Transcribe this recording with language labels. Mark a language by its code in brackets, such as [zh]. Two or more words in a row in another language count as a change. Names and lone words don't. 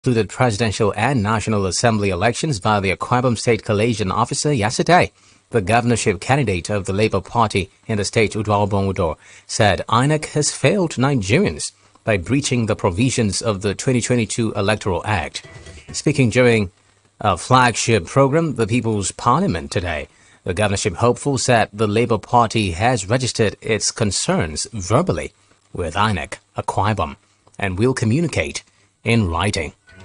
[en] Included presidential and National Assembly elections by the Akwa Ibom State Collation officer yesterday. The governorship candidate of the Labour Party in the state, Uduakobong Udoh, said INEC has failed Nigerians by breaching the provisions of the 2022 Electoral Act. Speaking during a flagship program, the People's Parliament today, the governorship hopeful said the Labour Party has registered its concerns verbally with INEC, Akwa Ibom, and will communicate in writing.